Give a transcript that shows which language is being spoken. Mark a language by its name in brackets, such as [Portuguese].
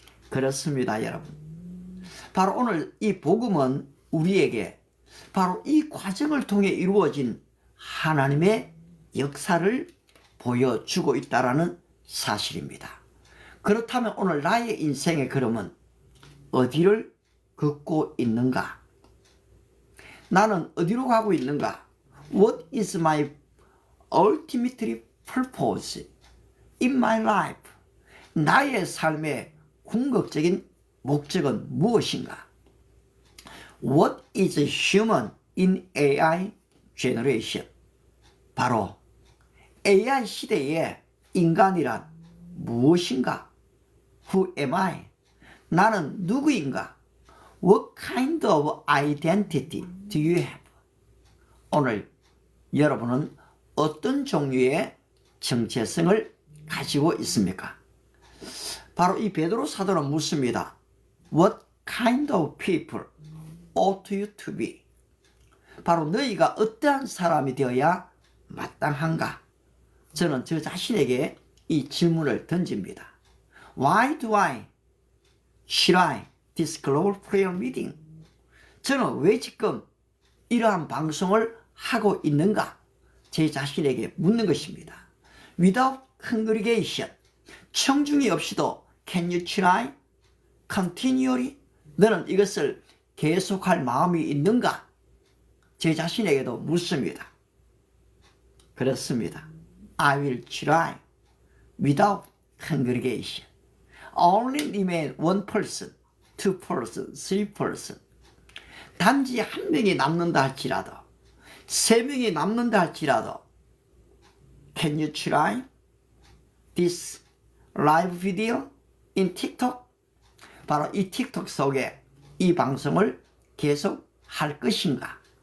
[Korean] 그렇습니다, 여러분. 바로 오늘 이 복음은 우리에게 바로 이 과정을 통해 이루어진 하나님의 역사를 보여주고 있다는 사실입니다. 그렇다면 오늘 나의 인생의 걸음은 어디를 걷고 있는가? 나는 어디로 가고 있는가? [English] What is my ultimate purpose in my life? [Korean] 나의 삶의 궁극적인 목적은 무엇인가? [English] What is human in AI generation? [Korean] 바로 AI 시대의 인간이란 무엇인가? [English] Who am I? [Korean] 나는 누구인가? [English] What kind of identity do you have? [Korean] 오늘 여러분은 어떤 종류의 정체성을 가지고 있습니까? 바로 이 베드로 사도는 묻습니다. [English] What kind of people ought you to be? [Korean] 바로 너희가 어떠한 사람이 되어야 마땅한가? 저는 저 자신에게 이 질문을 던집니다. [English] Why do should I this global prayer meeting? [Korean] 저는 왜 지금 이러한 방송을 하고 있는가? 제 자신에게 묻는 것입니다. [English] Without congregation, [Korean] 청중이 없이도 [English] can you try continually? [Korean] 너는 이것을 계속할 마음이 있는가? 제 자신에게도 묻습니다. 그렇습니다. [English] I will try without congregation. Only remain one person, two person, three person. [Korean] 단지 한 명이 남는다 할지라도, 세 명이 남는다 할지라도, [English] can you try this live video in TikTok? [Korean] 바로 이 틱톡 속에 이 방송을 계속 할 것인가?